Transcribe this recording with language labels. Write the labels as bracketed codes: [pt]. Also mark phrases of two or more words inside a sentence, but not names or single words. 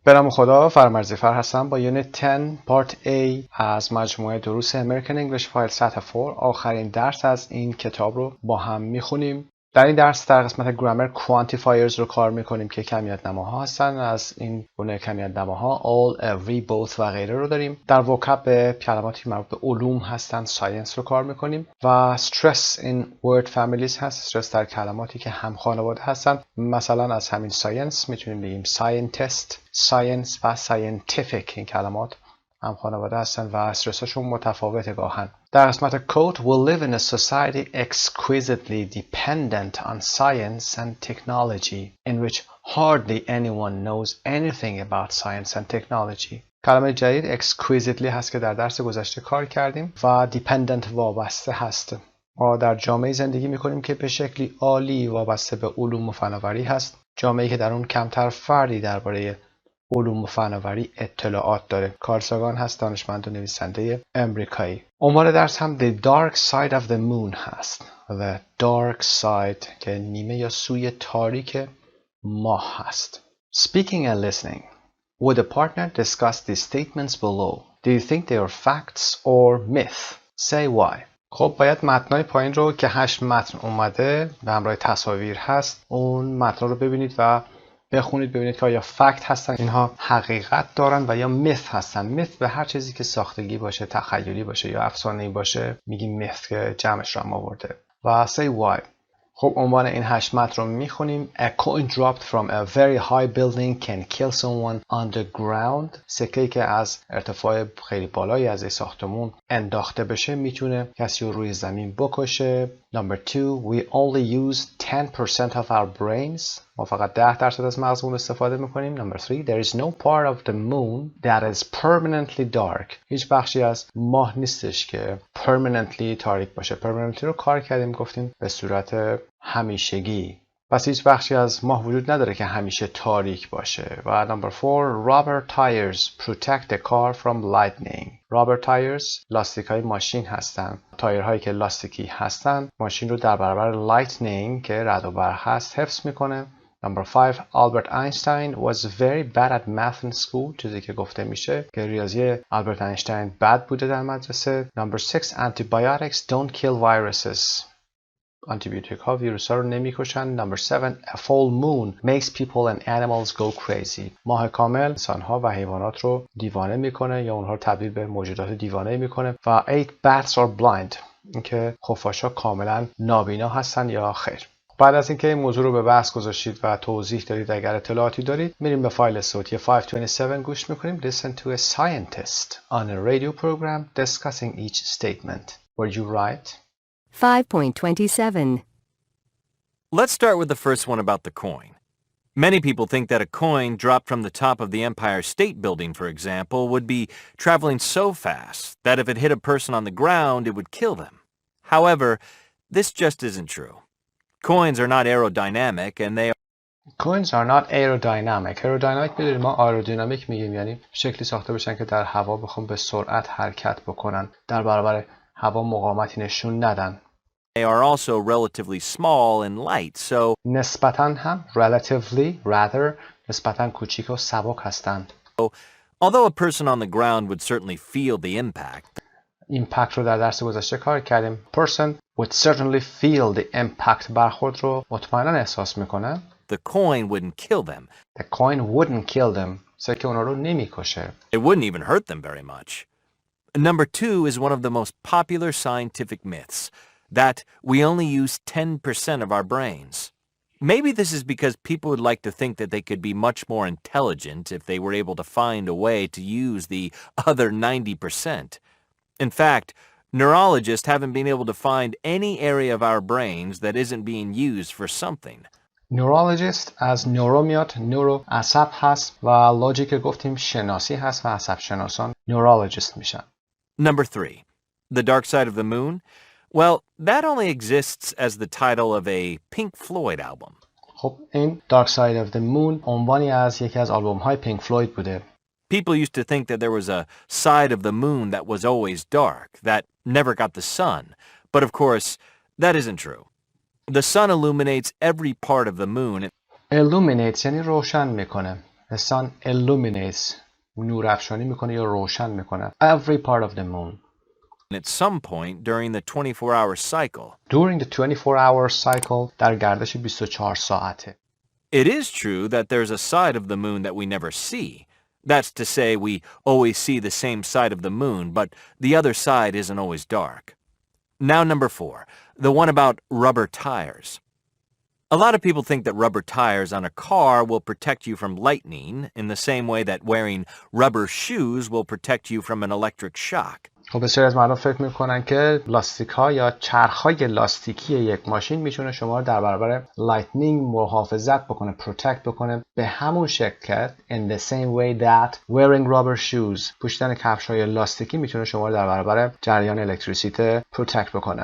[fa] به نام خدا، فرامرزی هستم با یونیت 10 پارت A از مجموعه دروس امریکن انگلیش فایل سطح 4 آخرین درس از این کتاب رو با هم میخونیم. در این درس در قسمت گرامر کوانتیفایرز رو کار میکنیم که کمیت نماها هستن. از این گونه کمیت نماها [en] all, every, both [fa] و غیره رو داریم. در وکب به کلماتی مربوط به علوم هستن ساینس رو کار میکنیم و [en] stress in word families [fa] هست، stress در کلماتی که هم خانواده هستن. مثلا از همین ساینس میتونیم بگیم [en] scientist، science [fa] و scientific، این کلمات هم خانواده هستن و استرساشون متفاوته گاهن. در قسمت [en] code we live in a society exquisitely dependent on science and technology in which hardly anyone knows anything about science and technology. [fa] کلمه جدید exquisitely هست که در درس گذشته کار کردیم و dependent وابسته هست. ما در جامعه زندگی میکنیم که به شکلی عالی وابسته به علوم و فناوری هست، جامعه‌ای که در اون کمتر فردی درباره علوم و فناوری اطلاعات داره. کارساگان هست، دانشمند و نویسنده امریکایی. عنوان درس هم The Dark Side of the Moon هست. The Dark Side که نیمه یا سوی تاریک ماه هست. [en] Speaking and listening. Would a partner discuss these statements below? Do you think they are facts or myth? Say why. [fa] خب باید متنای پایین رو که 8 متن اومده به همراه تصاویر هست، اون متن رو ببینید و بخونید ببینید که آیا فکت هستن، اینها حقیقت دارن، و یا مث هستن. مث به هر چیزی که ساختگی باشه، تخیلی باشه یا افسانه‌ای باشه میگیم مث که جمعش رو هم آورده. [en] و say why. [fa] خب عنوان این 8 متن رو میخونیم. [en] A coin dropped from a very high building can kill someone on the ground. [fa] سکه‌ای که از ارتفاع خیلی بالایی از ساختمون انداخته بشه میتونه کسی رو روی زمین بکشه. [en] Number 2, we only use 10% of our brains. [fa] ما فقط 10% از مغزمون استفاده میکنیم. [en] Number 3, there is no part of the moon that is permanently dark. [fa] هیچ بخشی از ماه نیستش که permanently تاریک باشه. permanently رو کار کردیم، گفتیم به صورت همیشگی. پس هیچ بخشی از ماه وجود نداره که همیشه تاریک باشه. [en] و number 4, rubber tires protect the car from lightning. rubber tires [fa] لاستیک های ماشین هستن. تایرهایی که لاستیکی هستن ماشین رو در برابر lightning که رعد و برق هست حفظ میکنه. [en] Number 5, Albert Einstein was very bad at math in school. [fa] چیزی که گفته میشه که ریاضی آلبرت اینشتین بد بوده در مدرسه. [en] Number 6, antibiotics don't kill viruses. [fa] آنتیبیوتیک ها ویروس ها رو نمیکشن. [en] Number 7, a full moon makes people and animals go crazy. [fa] ماه کامل انسان ها و حیوانات رو دیوانه میکنه یا اونها رو تبدیل به موجودات دیوانه میکنه. و 8, [en] bats are blind. [fa] اینکه خفاشا کاملا نابینا هستن یا خیر. بعد از اینکه این موضوع رو به بحث گذاشتید و توضیح دارید، اگر اطلاعاتی دارید، میریم به فایل صوتی 527 گوش میکنیم. [en] Listen to a scientist on a radio program discussing each statement. Were you right? 5.27. Let's start with the first one about the coin. Many people think that a coin dropped from the top of the Empire State Building, for example, would be traveling so fast that if it hit a person on the ground, it would kill them. However, this just isn't true. Coins are not aerodynamic and they Coins are not aerodynamic. [fa] aerodynamic میدونیم ما آرودینامیک میگیم، یعنی شکلی ساخته بشن که در هوا بخون به سرعت حرکت بکنن، در برابر هوا مقاومتی نشون ندن. [en] are also relatively small and light, so [fa] نسبتاً هم [en] relatively rather [fa] نسبتاً کوچیک و سبک هستند. [en] although a person on the ground would certainly feel the impact, [fa] ایمپکت رو در درس گذشته کار کردیم. [en] person would certainly feel the impact [fa] برخورد رو مطمئناً احساس میکنه. [en] the coin wouldn't kill them. The coin wouldn't kill them. [fa] سکه اونا رو نمیکشه. [en] It wouldn't even hurt them very much. Number 2 is one of the most popular scientific myths, that we only use 10% of our brains. Maybe this is because people would like to think that they could be much more intelligent if they were able to find a way to use the other 90%. In fact, neurologists haven't been able to find any area of our brains that isn't being used for something. [fa] neurologist از نورو میاد، نورو عصب هست و لوجیک گفتیم شناسی هست و عصب شناسان neurologist میشن. [en] Number 3, The Dark Side of the Moon. Well, that only exists as the title of a Pink Floyd album. [fa] خب این Dark Side of the Moon عنوانی از یکی از آلبوم های پینک فلوید بوده. [en] People used to think that there was a side of the moon that was always dark, that never got the sun. But of course, that isn't true. The sun illuminates every part of the moon. [fa] illuminates یعنی روشن میکنه. [en] The sun illuminates. [fa] نورافشانی میکنه یا روشن میکنه. [en] Every part of the moon. At some point during the 24-hour cycle. During the 24-hour cycle [fa] در گردش 24 ساعته. [en] It is true that there's a side of the moon that we never see. That's to say, we always see the same side of the moon, but the other side isn't always dark. Now number 4, the one about rubber tires. A lot of people think that rubber tires on a car will protect you from lightning in the same way that wearing rubber shoes will protect you from an electric shock. [fa] خب بسیاری از مردم فکر میکنن که لاستیک ها یا چرخ های لاستیکی یک ماشین میتونه شما رو در برابر لایتنینگ محافظت بکنه، پروتکت بکنه، به همون شکل که [en] in the same way that wearing rubber shoes، [fa] پوشیدن کفش های لاستیکی میتونه شما رو در برابر جریان الکتریسیته پروتکت بکنه.